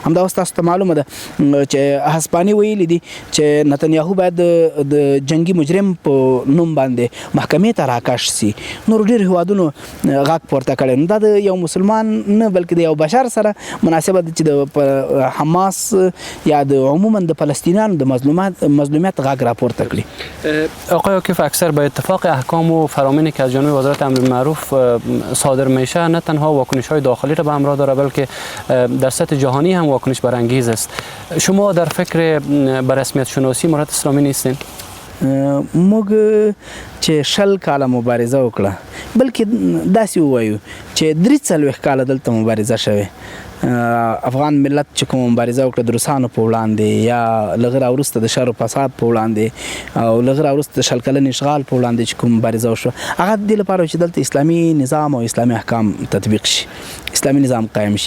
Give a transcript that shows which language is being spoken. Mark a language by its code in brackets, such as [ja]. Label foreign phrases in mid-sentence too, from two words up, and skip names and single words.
[ps] همدا اوس تاسو ته معلومه ده چې هسپاني ویلي دي چې نتنیاهو باید د جنگي مجرم په نوم باندې محکمې ته راکش سي. نور ډېر هیوادونو غږ پورته کړی. نو دا د یو مسلمان نه بلکې د یو بشر سره مناسبه ده چې د حماس یا د عموما د فلسطینیانو د مظلومیت غږ راپورته کړي. [fa] آقای عاکف، اکثر به اتفاق احکام و فرامینی که از جانب وزارت امر بالمعروف صادر میشه نه تنها واکنش های داخلی را به همراه داره بلکه در سطح جهانی هم واکنش برانگیز است. شما در فکر به رسمیت شناسی امارت اسلامی نیستین؟ [ps] موږ چې 20 کاله مبارزه وکړه، بلکې داسې ووایو چې 43 کاله دلته مبارزه شوه. افغان ملت چې کوم مبارزه وکړه د روسانو په وړاندې، یا لږ راوروسته د شر و فساد په وړاندې، او لږ راوروسته د 20 کلن اشغال په وړاندې چې کوم مبارزه وشوه، هغه د دې لپاره چې دلته اسلامي نظام او اسلامي احکام تطبیق شي، اسلامي نظام قائم شي.